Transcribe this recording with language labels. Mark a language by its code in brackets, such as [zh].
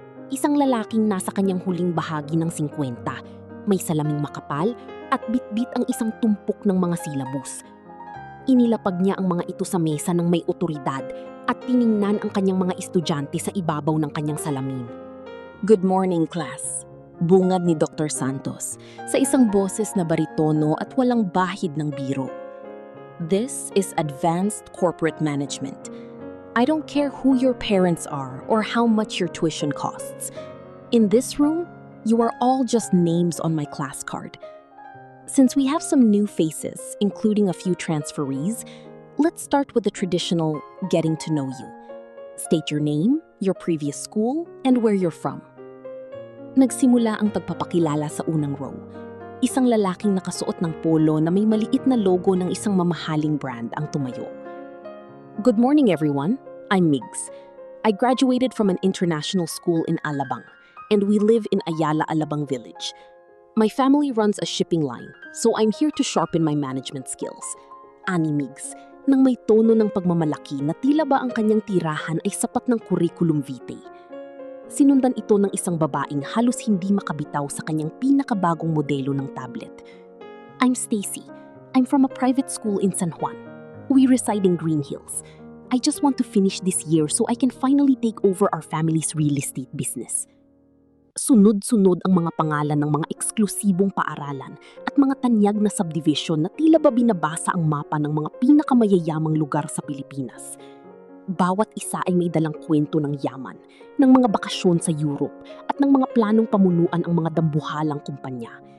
[tl] Isang lalaking nasa kanyang huling bahagi ng 50, may salaming makapal at bitbit ang isang tumpok ng mga silabus. Inilapag niya ang mga ito sa mesa ng may otoridad at tiningnan ang kanyang mga estudyante sa ibabaw ng kanyang salamin. [en] Good morning, class. [tl] Bungad ni Dr. Santos sa isang boses na baritono at walang bahid ng biro. [en] This is advanced corporate management. I don't care who your parents are or how much your tuition costs. In this room, you are all just names on my class card. Since we have some new faces, including a few transferees, let's start with the traditional getting to know you. State your name, your previous school, and where you're from. [tl] Nagsimula ang pagpapakilala sa unang row. Isang lalaking nakasuot ng polo na may maliit na logo ng isang mamahaling brand ang tumayo. [en] Good morning, everyone. I'm Migs. I graduated from an international school in Alabang, and we live in Ayala, Alabang Village. My family runs a shipping line, so I'm here to sharpen my management skills. [tl] Ani Migs, nang may tono ng pagmamalaki na tila ba ang kanyang tirahan ay sapat ng curriculum vitae. Sinundan ito ng isang babaeng halos hindi makabitaw sa kanyang pinakabagong modelo ng tablet. [en] I'm Stacy. I'm from a private school in San Juan. We reside in Green Hills. I just want to finish this year so I can finally take over our family's real estate business. [tl] Sunod-sunod ang mga pangalan ng mga eksklusibong paaralan at mga tanyag na subdivision na tila ba binabasa ang mapa ng mga pinakamayayamang lugar sa Pilipinas. Bawat isa ay may dalang kwento ng yaman, ng mga bakasyon sa Europe at ng mga planong pamunuan ang mga dambuhalang kumpanya.